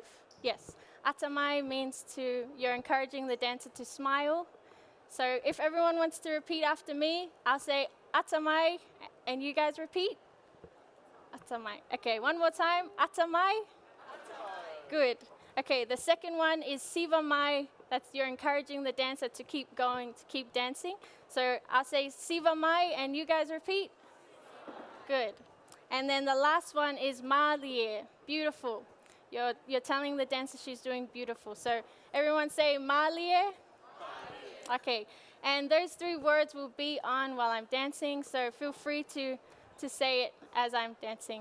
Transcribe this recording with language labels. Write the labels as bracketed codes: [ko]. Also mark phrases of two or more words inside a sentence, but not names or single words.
[en] Yes, atamai means you're encouraging the dancer to smile. So if everyone wants to repeat after me, I'll say atamai, and you guys repeat. Atamai. Okay, one more time. Atamai. Atamai. Good. Okay, the second one is [sm] siva mai. [en] That's you're encouraging the dancer to keep going, to keep dancing. So I'll say [sm] siva mai, [en] and you guys repeat. Good. And then the last one is malie. Beautiful. You're telling the dancer she's doing beautiful. So everyone say malie. Okay, and those 3 words will be on while I'm dancing, so feel free to say it as I'm dancing.